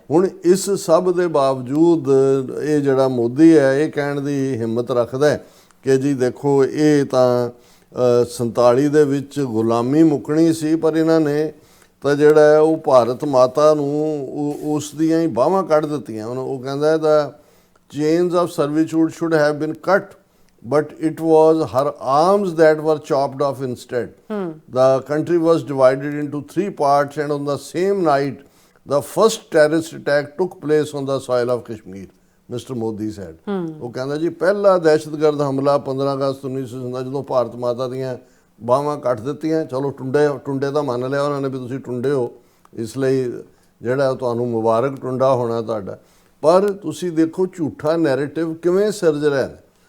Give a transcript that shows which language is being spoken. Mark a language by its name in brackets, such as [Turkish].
[Punjabi] ਹੁਣ ਇਸ ਸਭ ਦੇ ਬਾਵਜੂਦ ਇਹ ਜਿਹੜਾ ਮੋਦੀ ਹੈ ਇਹ ਕਹਿਣ ਦੀ ਹਿੰਮਤ ਰੱਖਦਾ ਹੈ ਕਿ ਜੀ ਦੇਖੋ ਇਹ ਤਾਂ 47 ਦੇ ਵਿੱਚ ਗੁਲਾਮੀ ਮੁੱਕਣੀ ਸੀ, ਪਰ ਇਹਨਾਂ ਨੇ ਤਾਂ ਜਿਹੜਾ ਹੈ ਉਹ ਭਾਰਤ ਮਾਤਾ ਨੂੰ ਉਸ ਦੀਆਂ ਹੀ ਬਾਹਾਂ ਕੱਢ ਦਿੱਤੀਆਂ। ਉਹ ਕਹਿੰਦਾ ਦਾ [English] Chains of servitude should have been cut, but it was her arms that were chopped off instead. The country was divided into 3 parts, and on the same night the first terrorist attack took place on the soil of Kashmir, Mr. Modi said. [Punjabi] ਉਹ ਕਹਿੰਦਾ ਜੀ ਪਹਿਲਾ ਦਹਿਸ਼ਤਗਰਦ ਹਮਲਾ 15 ਅਗਸਤ 1947 ਜਦੋਂ ਭਾਰਤ ਮਾਤਾ ਦੀਆਂ ਬਾਹਾਂ ਕੱਟ ਦਿੱਤੀਆਂ। ਚਲੋ ਟੁੰਡੇ ਤਾਂ ਮੰਨ ਲਿਆ ਉਹਨਾਂ ਨੇ ਵੀ ਤੁਸੀਂ ਟੁੰਡੇ ਹੋ, ਇਸ ਲਈ ਜਿਹੜਾ ਤੁਹਾਨੂੰ ਮੁਬਾਰਕ ਟੁੰਡਾ ਹੋਣਾ ਤੁਹਾਡਾ। ਪਰ ਤੁਸੀਂ ਦੇਖੋ ਝੂਠਾ ਨੈਰੇਟਿਵ ਕਿਵੇਂ ਸਿਰਜ ਰਿਹਾ ਹੈ।